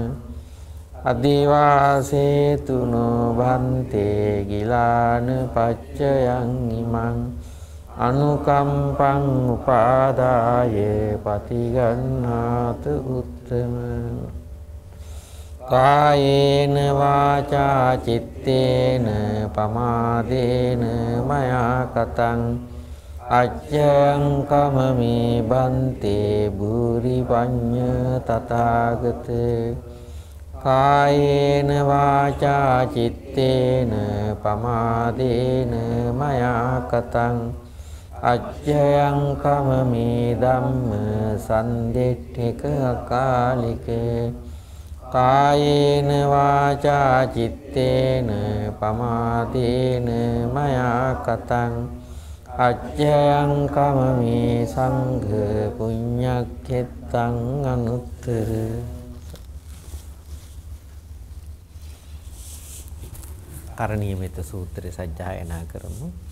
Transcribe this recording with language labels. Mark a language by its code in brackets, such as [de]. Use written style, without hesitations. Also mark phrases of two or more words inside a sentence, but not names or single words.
[pi] අදිවාසේතු නොබන්තේ ගිලාන පච්චයන් ඉමං අනුකම්පං උපාදාය පතිගන්හාතු උත්තම කායේන වාචා චිත්තේන පමාදේන මයා කතං අච්ඡං කමමේ බන්තේ භූරි පඤ්ඤ තථාගතේ කායේන වාචා චිත්තේන පමාදේන මයා කතං අච්ඡයං කමමේ ධම්ම සන්දෙට්ඨික අකාලිකේ කායේන වාචා චිත්තේන පමාදේන මයා කතං අච්ඡයං කමමේ සංඝ පුඤ්ඤක්ඛෙත්තං අනුත්තර කරණීයමෙත [si] සූත්‍රය සජ්ජායනා කරමු.